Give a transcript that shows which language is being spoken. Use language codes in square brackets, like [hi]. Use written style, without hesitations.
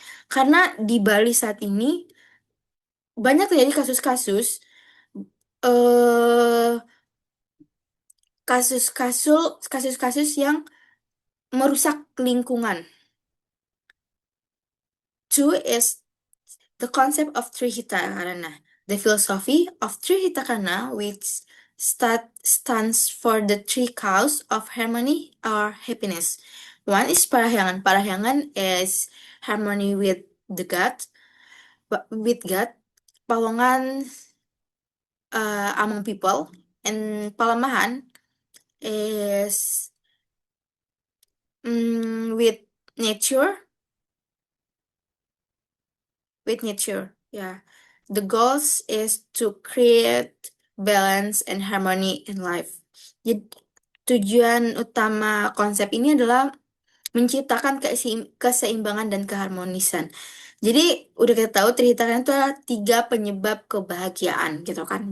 [id] Karena di Bali saat ini banyak terjadi kasus-kasus eh kasus-kasus yang merusak lingkungan. [en] Two is the concept of Trihitakana. The philosophy of Trihitakana, which stands for the three cows of harmony or happiness. One is Parahyangan. Parahyangan is harmony with the God, Pawongan among people, and Palamahan is with nature. Yeah. The goals is to create balance and harmony in life. [id] Jadi, tujuan utama konsep ini adalah menciptakan keseimbangan dan keharmonisan. Jadi udah kita tahu ceritakan itu adalah 3 penyebab kebahagiaan gitu kan.